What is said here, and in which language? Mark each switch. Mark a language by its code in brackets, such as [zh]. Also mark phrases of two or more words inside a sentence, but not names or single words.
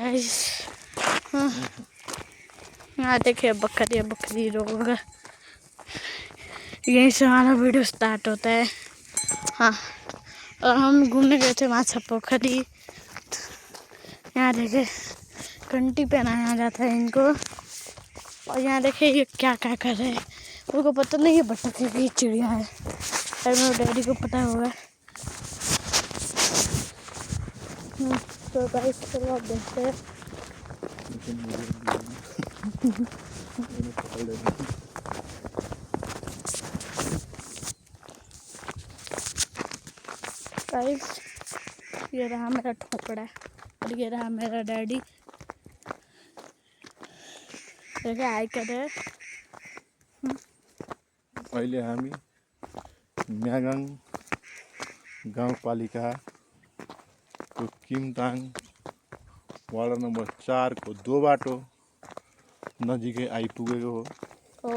[hi] गाइस यहाँ देखिए बकरी लोग, यहीं से हमारा [en] video start [hi] होता है। हाँ, और हम घूमने गए थे माछा पोखरी। यहाँ देखिए घंटी पहनाया जाता है इनको। और यहाँ देखिए ये क्या क्या कर रहे हैं, उनको पता नहीं है बतख की चिड़िया है। और मेरे डैडी को पता होगा। तो गाइस चलो आप देखते हैं। गाइस ये रहा मेरा ठोकड़ा और ये रहा मेरा डैडी। देखिए आइ करे। [ne] अहिले हामी म्यागाङ गाउँपालिकाको किमताङ वार्ड नम्बर 4 को 2 बाटो नजिकै आइपुगेको हो।